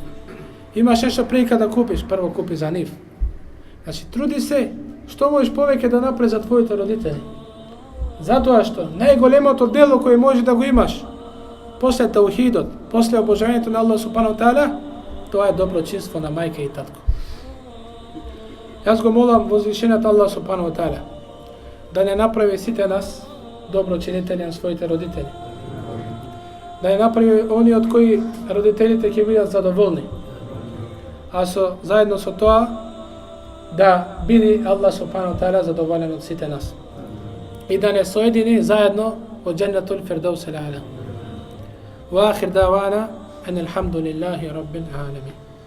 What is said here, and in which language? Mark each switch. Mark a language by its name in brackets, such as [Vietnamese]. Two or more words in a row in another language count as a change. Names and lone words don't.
[Macedonian] Имаш нешто прилика да купиш, прво купи за нив. Значи, труди се, што можеш повеќе да направиш за твоите родители. Затоа што најголемото дело кој може да го имаш после таухидот, после обожањето на Аллах [Arabic] سبحانه تعالى, [Macedonian] тоа е доброчинство на мајка и татко. Јас го молам возвишениот Аллах [Arabic] سبحانه تعالى [Macedonian] да не направи сите нас доброчинители на своите родители. Да не направи они од кои родителите ќе бидат задоволни. [Bosnian] А заедно со тоа da bili Allah [Arabic] سبحانه وتعالى [Bosnian] zadovoljan od svite nas. I da ne sojedini zajedno u Džennetul Firdaus al-A'la. [Arabic] وآخر دعوانا أن الحمد لله رب العالمين.